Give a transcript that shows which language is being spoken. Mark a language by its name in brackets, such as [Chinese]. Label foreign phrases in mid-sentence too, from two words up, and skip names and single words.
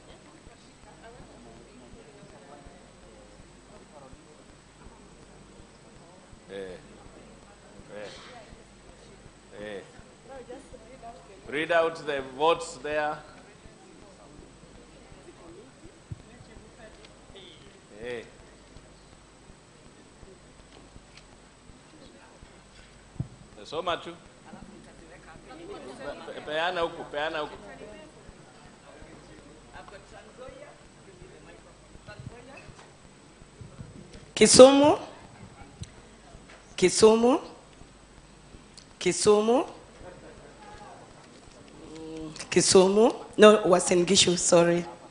[English] Read out the votes there. So much. [Swahili] Peana huku. [English] Kisumu. No, Uasin Gishu, sorry.